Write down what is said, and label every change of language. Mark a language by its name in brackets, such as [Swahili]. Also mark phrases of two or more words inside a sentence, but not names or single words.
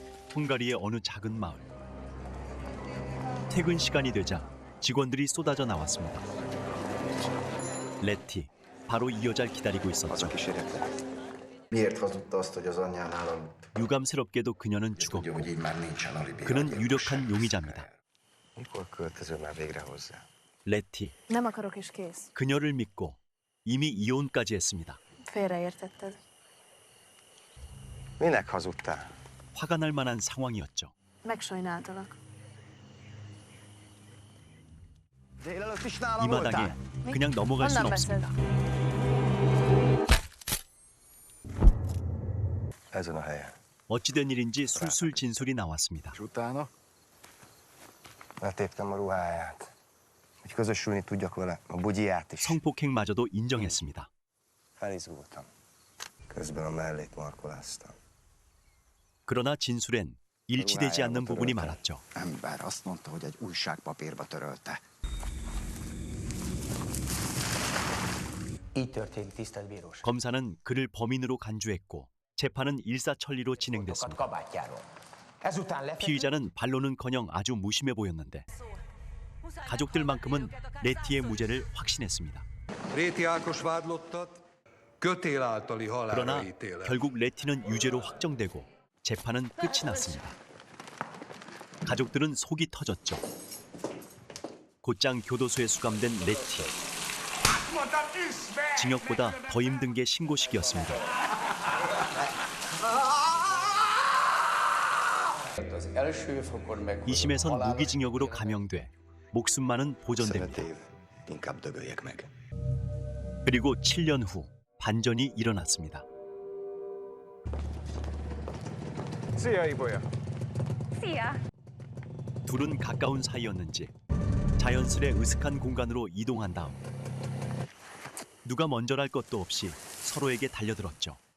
[Korean] 헝가리의 어느 작은 마을. 퇴근 시간이 되자 직원들이 쏟아져 나왔습니다. 레티, 바로 이 여자를 기다리고 있었죠. [Hungarian] Miért hazudta azt, hogy az anyjánál aludt? [Korean] 유감스럽게도 그녀는 [Hungarian] Tudja, [Korean] 죽었고 [Hungarian] hogy így már nincsen alibi. [Korean] 그는 유력한 용의자입니다. [Hungarian] Mikor költözöl már végre hozzá? [Korean] 레티, [Hungarian] Nem akarok és kész. [Korean] 그녀를 믿고 이미 이혼까지 했습니다. [Hungarian] Félreértetted. Minek hazudtál? [Korean] 화가 날 만한 상황이었죠. [Hungarian] Megsajnáltalak. Délelőtt is nálam [Korean] 이 마당에 [Hungarian] voltál? [Korean] 그냥 넘어갈 순 [Hungarian] Honnan [Korean] 없습니다. [Hungarian] Ezen a helyen. [Korean] 어찌된 일인지 술술 진술이 나왔습니다. [Hungarian] És utána? Letéptem a ruháját. Hogy közösülni tudjak vele, a bugyját is. [Korean] 성폭행마저도 인정했습니다. [Hungarian] Felizgultam. Közben a mellét markoláztam. [Korean] 그러나 진술엔 일치되지 않는 부분이 많았죠. [Hungarian] Ember azt mondta, hogy egy újságpapírba törölte. Így történt, tisztelt bíróság. [Korean] 검사는 그를 범인으로 간주했고 재판은 일사천리로 [Hungarian] Pontokat [Korean] 진행됐습니다. [Hungarian] kabátjáról. Ezután lefeküdt, [Korean] 피의자는 반론은커녕 아주 무심해 보였는데 가족들만큼은 레티의 무죄를 확신했습니다. [Hungarian] Réti Ákos vádlottat kötél általi halálra [Korean] 그러나 [Hungarian] ítélet. [Korean] 결국 레티는 유죄로 확정되고 재판은 끝이 났습니다. 가족들은 속이 터졌죠. 곧장 교도소에 수감된 레티. 징역보다 더 힘든 게 신고식이었습니다. 2심에선 무기징역으로 감형돼 목숨만은 보존됩니다. [Hungarian] Év, inkább dögöljek meg. [Korean] 그리고 7년 후 반전이 일어났습니다. [Hungarian] Szia, Ibolya! [Korean] 둘은 가까운 사이였는지 자연스레 으슥한 공간으로 이동한 다음 누가 먼저랄 것도 없이 서로에게 달려들었죠.